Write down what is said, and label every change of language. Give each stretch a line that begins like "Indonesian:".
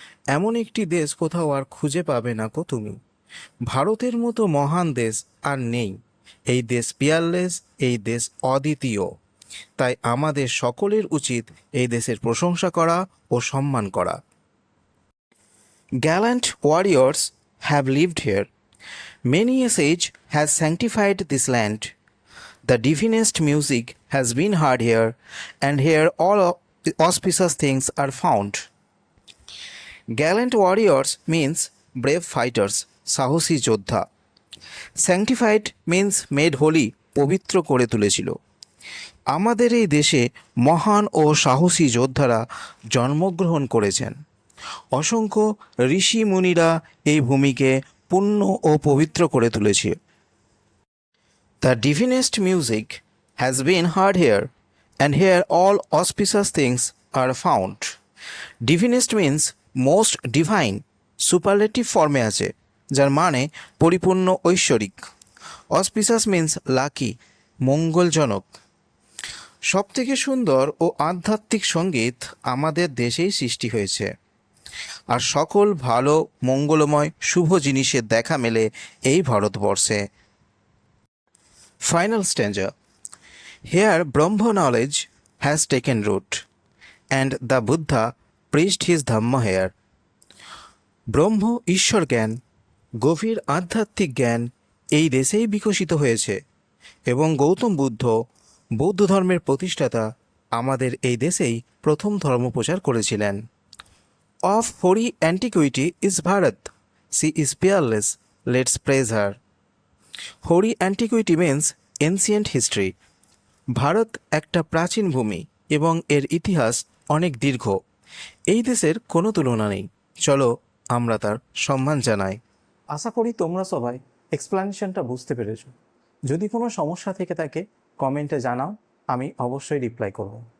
Bangla: এমন একটি দেশ কোথাও আর খুঁজে পাবে না কো তুমি। ভারতের মতো মহান দেশ আর নেই। এই দেশ পিয়ারলেস, এই দেশ অদ্বিতীয়। তাই আমাদের সকলের উচিত এই দেশের প্রশংসা করা ও সম্মান করা।
English: Gallant warriors have lived here. Many a sage has sanctified this land. The divinest music has been heard here, and here all auspicious things are found. Gallant warriors means brave fighters,
Bangla: সাহসী যোদ্ধা।
English: Sanctified means made holy,
Bangla: পবিত্র করে তুলেছিল। আমাদের এই দেশে মহান ও সাহসী যোদ্ধারা জন্মগ্রহণ করেছেন। অসংখ্য ঋষি মুনিরা এই ভূমিকে পুণ্য ও পবিত্র করে তুলেছে।
English: The divinest music has been heard here, and here all auspicious things are found. Divinest means most divine,
Bangla: superlative ফর্মে আছে, যার মানে পরিপূর্ণ ঐশ্বরিক।
English: auspicious means lucky,
Bangla: মঙ্গলজনক। সবথেকে সুন্দর ও আধ্যাত্মিক সঙ্গীত আমাদের দেশেই সৃষ্টি হয়েছে, আর সকল ভালো মঙ্গলময় শুভ জিনিসের দেখা মেলে এই ভারতবর্ষে।
English: Final stanza. Here Brahma knowledge has taken root, and the Buddha preached his Dhamma here.
Bangla: ব্রহ্ম ঈশ্বর জ্ঞান, গভীর আধ্যাত্মিক জ্ঞান এই দেশেই বিকশিত হয়েছে, এবং গৌতম বুদ্ধ, বৌদ্ধ ধর্মের প্রতিষ্ঠাতা, আমাদের এই দেশেই প্রথম ধর্মপ্রচার করেছিলেন।
English: Of hoary antiquity is Bharat. She is peerless. Let's praise her. Hoary antiquity means ancient history.
Bangla: Bharat একটা প্রাচীন ভূমি এবং এর ইতিহাস অনেক দীর্ঘ। এই দেশের কোনো তুলনা নেই, চলো আমরা তার সম্মান জানাই। আশা করি তোমরা সবাই এক্সপ্লানেশনটা বুঝতে পেরেছো। যদি কোনো সমস্যা থেকে থাকে কমেন্টে জানাও, আমি অবশ্যই রিপ্লাই করব।